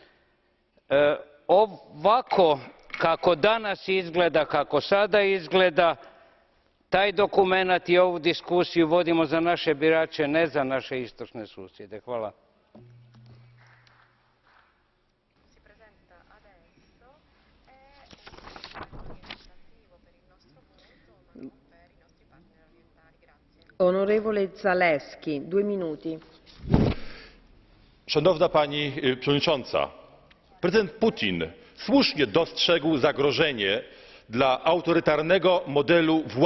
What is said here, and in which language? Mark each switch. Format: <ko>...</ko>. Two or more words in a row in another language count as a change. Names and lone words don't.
<hr>Ovako kako danas izgleda, kako sada izgleda, taj dokument i ovu diskusiju vodimo za naše birače, ne za naše istočne susjede. Hvala.</hr> <pl>Onorevole Zalewski, 2 minuty. Szanowna Pani Przewodnicząca! Prezydent Putin słusznie dostrzegł zagrożenie dla autorytarnego modelu władzy.</pl>